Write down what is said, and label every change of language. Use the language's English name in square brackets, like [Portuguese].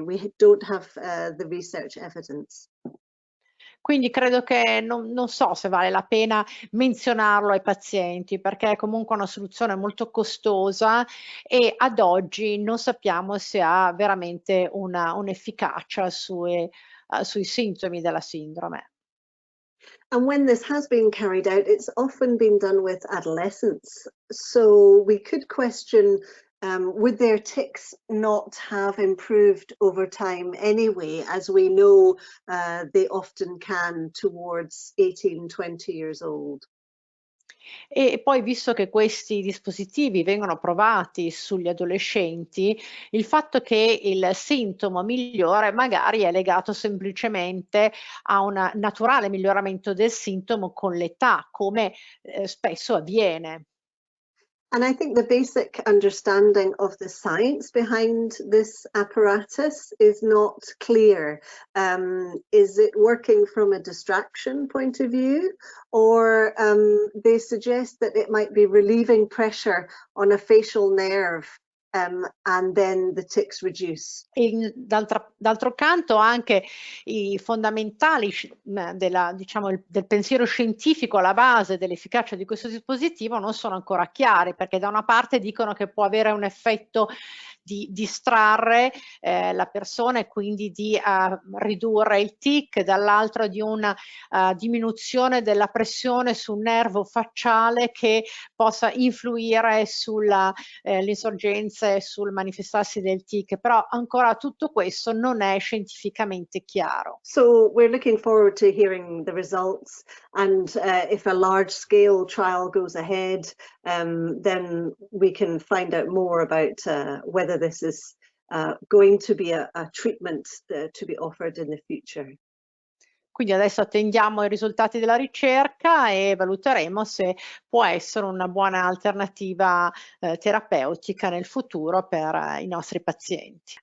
[English] We don't have the research evidence. [Italian] Quindi credo che non so se vale la pena menzionarlo ai pazienti, perché è comunque una soluzione molto costosa e ad oggi non sappiamo se ha veramente un'efficacia sui sintomi della sindrome. [English] And when this has been carried out, it's often been done with adolescents. So we could question, would their tics not have improved over time anyway, as we know they often can towards 18, 20 years old. [Italian] E poi, visto che questi dispositivi vengono provati sugli adolescenti, il fatto che il sintomo migliore magari è legato semplicemente a un naturale miglioramento del sintomo con l'età, come spesso avviene. [English] And I think the basic understanding of the science behind this apparatus is not clear. Is it working from a distraction point of view, or they suggest that it might be relieving pressure on a facial nerve and then the tics reduce. [Italian] D'altro canto anche i fondamentali del pensiero scientifico alla base dell'efficacia di questo dispositivo non sono ancora chiari, perché da una parte dicono che può avere un effetto di distrarre la persona e quindi di ridurre il tic, dall'altro di una diminuzione della pressione sul nervo facciale che possa influire sulla l'insorgenza e sul manifestarsi del tic, però ancora tutto questo non è scientificamente chiaro. [English] So we're looking forward to hearing the results, and if a large scale trial goes ahead, then we can find out more about whether this is going to be a treatment to be offered in the future. [Italian] Quindi adesso attendiamo i risultati della ricerca e valuteremo se può essere una buona alternativa terapeutica nel futuro per i nostri pazienti.